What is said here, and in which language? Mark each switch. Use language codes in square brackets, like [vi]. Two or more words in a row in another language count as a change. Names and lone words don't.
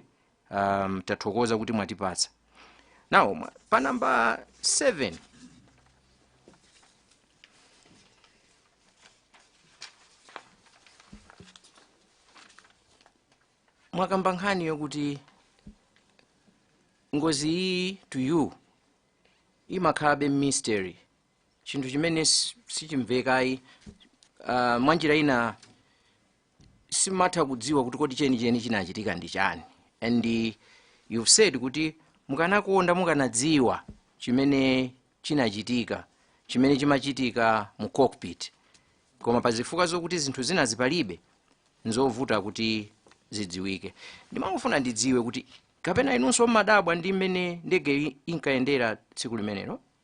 [ny] Tathokoza kuti mwatipatsa. Now pa number 7 mwakamba nkhani yokuti ngozi iyi [en] to you [ny] imakhalabe mystery, chinthu chimene sichimvekayi. Mwanjira ina simatha kudziwa kuti kodi chenicheni chinachitika ndi chani. [en] And you've said [ny] kuti mukanakonda mukanadziwa chimene chinachitika, chimene chimachitika mu cockpit. Koma pazifukwa zokuti zinthu zina zipalibe nzovuta kuti zidziwike. Ndimangofuna ndidziwe kuti kapena inunso mmadabwa ndi mmene ndege inkayendera tsiku limenelo.